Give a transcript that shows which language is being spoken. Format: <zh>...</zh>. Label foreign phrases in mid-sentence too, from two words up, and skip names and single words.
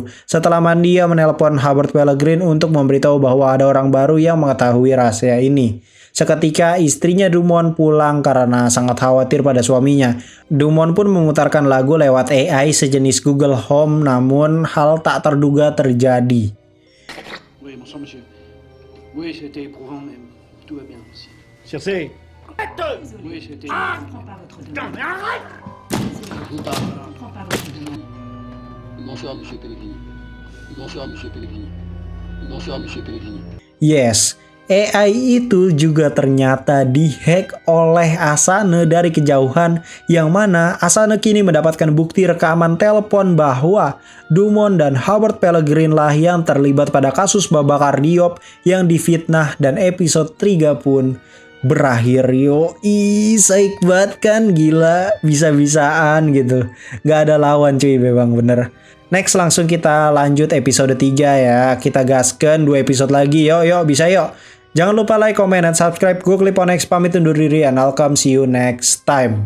<id>Setelah mandi, ia menelpon Howard Pellegrin untuk memberitahu bahwa ada orang baru yang mengetahui rahasia ini. Seketika istrinya Dumont pulang karena sangat khawatir pada suaminya. Dumont pun memutarkan lagu lewat AI sejenis Google Home, namun hal tak terduga terjadi.</id> <fr>Oui, bonsoir monsieur. Oui, c'était éprouvant, mais tout va bien ici. Cherchez. Oui, c'était... Putain, mais arrête! Bonsoir monsieur Pellegrini. Bonsoir monsieur Pellegrini. Bonsoir monsieur Pellegrini.</fr> <id>Yes, AI itu juga ternyata dihack oleh Asane dari kejauhan, yang mana Asane kini mendapatkan bukti rekaman telepon bahwa Dumont dan Howard Pellegrin lah yang terlibat pada kasus Babakar Diop yang difitnah, dan episode 3 pun berakhir. Yoi, saik banget kan, gila, bisa-bisaan gitu, gak ada lawan cuy, memang bener. Next langsung kita lanjut episode 3 ya, kita gaskan 2 episode lagi, yuk bisa yuk. Jangan lupa</id> <en>like, comment,</en> <id>dan subscribe. Gue Clip on X pamit undur diri,</id> <en>and I'll come see you next time.</en>